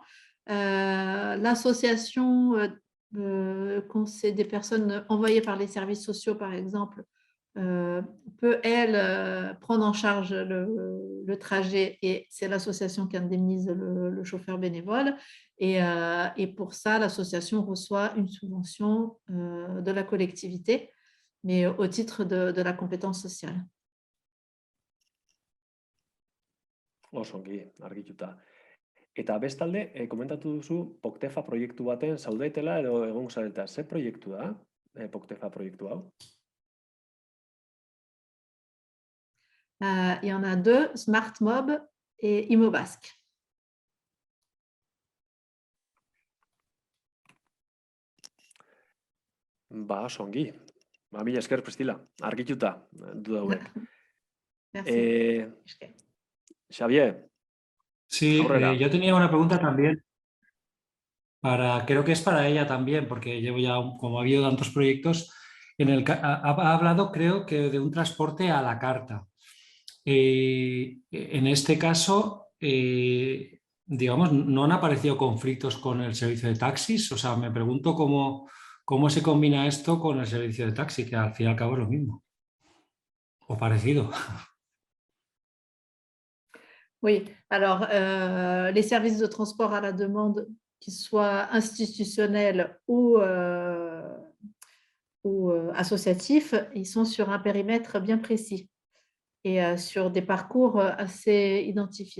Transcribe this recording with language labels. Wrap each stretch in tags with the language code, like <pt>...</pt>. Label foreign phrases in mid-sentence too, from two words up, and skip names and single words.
<fr>L'association, quand c'est des personnes envoyées par les services sociaux, par exemple, peut, elle, prendre en charge le trajet et c'est l'association qui indemnise le chauffeur bénévole. Et pour ça, l'association reçoit une subvention de la collectivité, mais au titre de la compétence sociale.</fr> <eu>Osongi, argituta. Eta bestalde, komentatu duzu Poctefa proiektu baten zaudetela edo egongo zareta. Ze proiektu da, Poctefa proiektu hau?</eu> <fr>Il y en a deux, SmartMob et ImoBasque.</fr> <eu>Ba, osongi. Ba, mila esker, Priscila. Argituta, duda hauek.</eu> <fr>Merci. Xavier.</fr> <es>Sí, yo tenía una pregunta también. Creo que es para ella también, porque llevo ya, como ha habido tantos proyectos, ha hablado, creo que de un transporte a la carta. En este caso, digamos, no han aparecido conflictos con el servicio de taxis. O sea, me pregunto cómo se combina esto con el servicio de taxi, que al fin y al cabo es lo mismo, o parecido.</es> <fr>Oui, alors les services de transport à la demande, qu'ils soient institutionnels ou associatifs, ils sont sur un périmètre bien précis et sur des parcours assez identifiés.</fr>